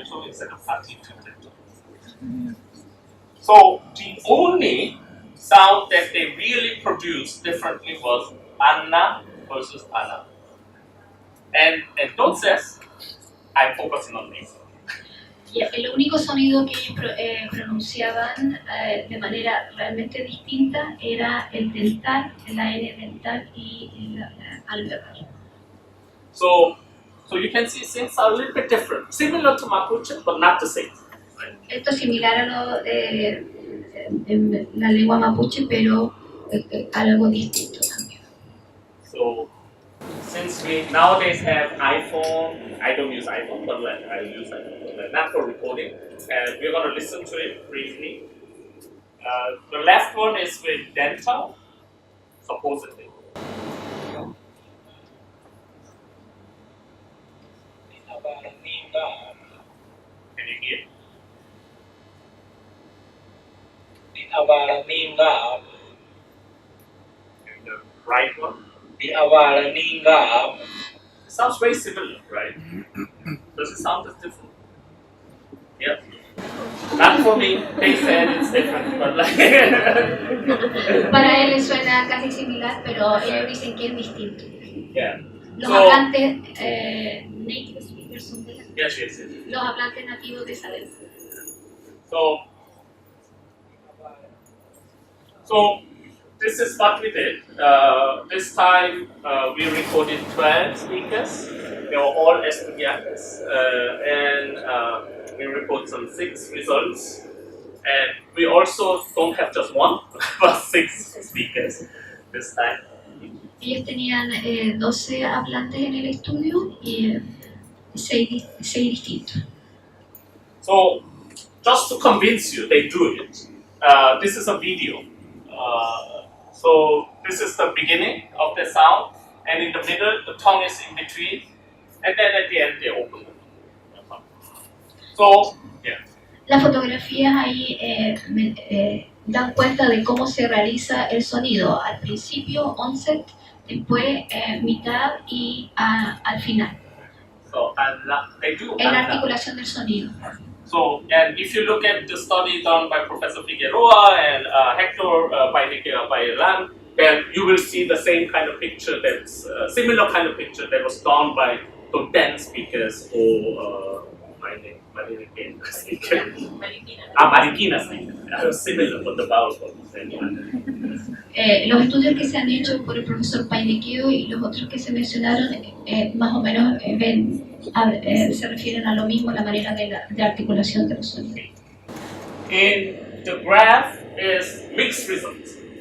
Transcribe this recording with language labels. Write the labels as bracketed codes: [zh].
[en] Instead of So the only sound that they really produced differently was Anna versus Anna. And [es] entonces, [en] I'm focusing on this. [es] Y el único sonido que ellos pronunciaban de manera realmente distinta era el dental, la N dental y el alveolar. [en] So you can see things are a little bit different, similar to Mapuche, but not the same. [es] Esto es similar a lo en la lengua mapuche, pero algo distinto también. [en] So since we nowadays have iPhone, I don't use iPhone, but like I use iPhone, but not for recording, and we're going to listen to it briefly. The left one is with dental, supposedly. Can you hear? And the right one. It sounds very similar, right? Does it sound as different? Yeah. Not for me. They said it's different, but like. [es] Para él le suena casi similar, pero ellos dicen que es distinto. [en] Yeah. [es] Los hablantes [en] native speakers [es] son de [en] Yes. [es] los hablantes nativos de esa lengua. [en] So this is what we did. This time we recorded 12 speakers. They were all [es] estudiantes, [en] and we recorded some 6 results. And we also don't have just one, but 6 speakers this time. Ellos tenían 12 hablantes en el estudio y 6 distintos. So, just to convince you, they do it. This is a video. So, this is the beginning of the sound, and in the middle, the tongue is in between, and then at the end, they open the tongue. So, yeah. [es] Las fotografías ahí dan cuenta de cómo se realiza el sonido. Al principio, onset, después mitad y al final. [en] So, they do [es] en la articulación del sonido. [en] So, and if you look at the study done by Professor Figueroa and Héctor Painequeo, then you will see the same kind of picture, that's similar kind of picture that was done by the 10 speakers or Marikina speakers. Marikina speakers. Similar, but the vowels were the same. [es] Los estudios que se han hecho por el profesor Painequeo y los otros que se mencionaron más o menos se refieren a lo mismo, la manera de articulación de los sonidos. [en] In the graph is mixed results.